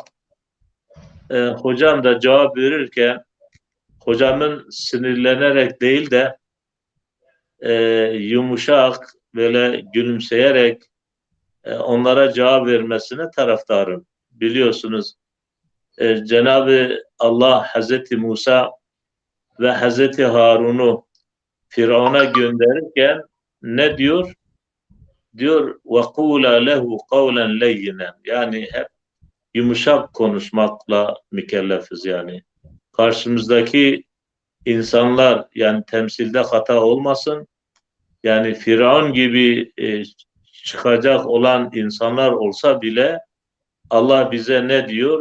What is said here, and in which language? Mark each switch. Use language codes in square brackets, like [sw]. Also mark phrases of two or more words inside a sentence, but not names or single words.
[tr] Hocam da cevap verirken hocamın sinirlenerek değil de yumuşak böyle gülümseyerek onlara cevap vermesine taraftarım. Biliyorsunuz Cenab-ı Allah Hazreti Musa ve Hazreti Harun'u Firavun'a gönderirken ne diyor? [ar] Diyor وَقُولَا لَهُ قَوْلًا لَيِّنًا. [tr] Yani hep yumuşak konuşmakla mükellefiz yani. Karşımızdaki insanlar yani temsilde hata olmasın. Yani Firavun gibi çıkacak olan insanlar olsa bile Allah bize ne diyor?